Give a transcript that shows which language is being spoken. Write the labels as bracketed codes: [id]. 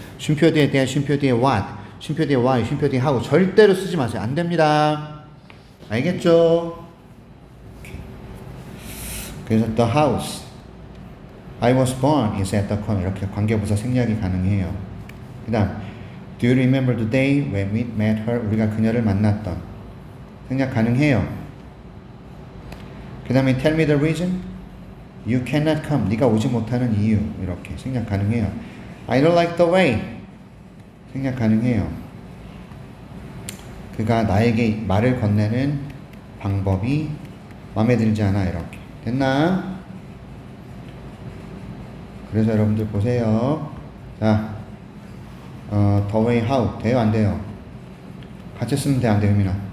[ko] 쉼표 뒤에 that, 쉼표 뒤에 what, 쉼표 뒤에 why, 쉼표 뒤에 how 절대로 쓰지 마세요. 안 됩니다. 알겠죠? 그래서 [en] the house I was born is at the corner [ko] 이렇게 관계부사 생략이 가능해요. 그 다음 [en] Do you remember the day when we met her? [ko] 우리가 그녀를 만났던 생략 가능해요. 그 다음에 [en] Tell me the reason You cannot come [ko] 네가 오지 못하는 이유 이렇게 생략 가능해요. [en] I don't like the way [ko] 생략 가능해요. 그가 나에게 말을 건네는 방법이 마음에 들지 않아 이렇게 됐나? 그래서 여러분들 보세요. 자, [en] the way how [ko] 돼요 안 돼요? 같이 쓰면 돼 안 돼요 혜민아?